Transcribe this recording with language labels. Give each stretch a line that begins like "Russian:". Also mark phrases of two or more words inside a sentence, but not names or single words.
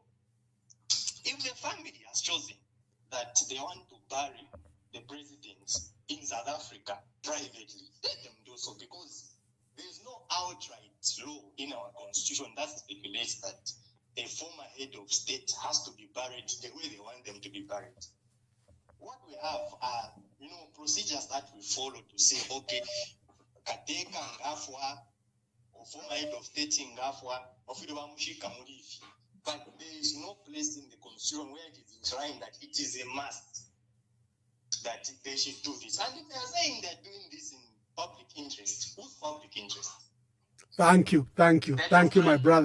English: If the family has chosen that they want to bury the president in South Africa privately. Let them do so, because there's no outright law in our constitution that stipulates that a former head of state has to be buried the way they want them to be buried. What we have are, procedures that we follow to say,
Bemba: okay, Kateka ngafwa,
English: or former head of state ngafwa, but there is no place in the constitution where it is enshrined that it is a must that they should do this. And if they are saying they're doing this in public interest, whose public interest? Thank you, my brother.